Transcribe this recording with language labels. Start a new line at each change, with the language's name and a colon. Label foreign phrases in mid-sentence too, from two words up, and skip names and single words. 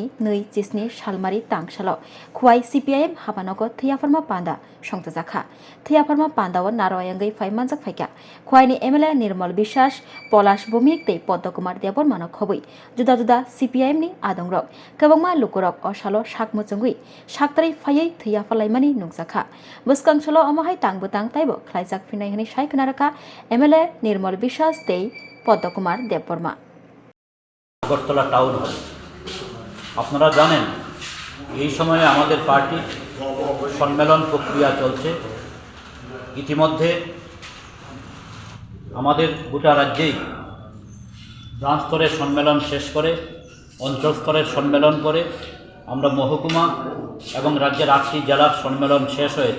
Kok Borok: 2 chisni salmari tangsalo khwai CPIM habanogo theiya farma panda songtajakha theiya farma pandao naroi angei faimanjak phaikya khwaini MLA Nirmal Biswas Polash Bhumik tei Padma Kumar Debor manok khobui juda juda CPIM ni adongrok kwbangma lukurok osalo sakmo chungui saktrai phaiei theiya phalaimani nungjakha bwskangsalo omohai tangbotang taibo khlaijak phinai hini saikhnaraka MLA Nirmal Biswas tei Padma Kumar Deborma
Bangla: আগরতলা টাউন হল। আপনারা জানেন এই সময়ে আমাদের পার্টি সম্মেলন প্রক্রিয়া চলছে। ইতিমধ্যে আমাদের গোটা রাজ্যেই ব্রাঞ্চ স্তরের সম্মেলন শেষ করে অঞ্চল স্তরের সম্মেলন করে আমরা মহকুমা এবং রাজ্যের 8টি জেলার সম্মেলন শেষ হয়েছে।